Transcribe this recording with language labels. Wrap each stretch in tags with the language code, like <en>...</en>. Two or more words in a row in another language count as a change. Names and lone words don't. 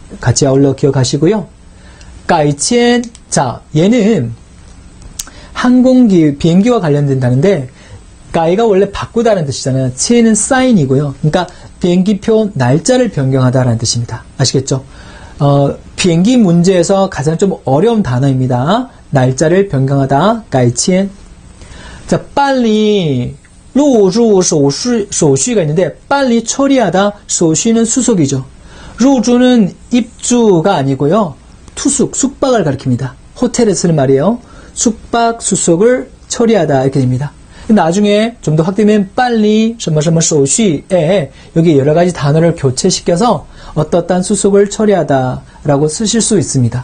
<ko>같이 아울러 기억하시고요. 까이첸, 자, 얘는 비행기와 관련된 단어인데, 까이가 원래 바꾸다는 뜻이잖아요. 첸은 사인이고요. 그러니까 비행기표 날짜를 변경하다라는 뜻입니다. 아시겠죠? 비행기 문제에서 가장 좀 어려운 단어입니다. 날짜를 변경하다, 까이첸. 자, 빨리</ko> <zh>入住手续</zh> <ko>가 있는데 빨리 처리하다, 手续는 수속이죠. 入주는 입주가 아니고요. 투숙, 숙박을 가리킵니다. 호텔에 쓰는 말이에요. 숙박, 수속을 처리하다 이렇게 됩니다. 나중에 좀 더 확대되면 빨리 手续에 여기 여러 가지 단어를 교체시켜서 어떠한 수속을 처리하다라고 쓰실 수 있습니다.</ko>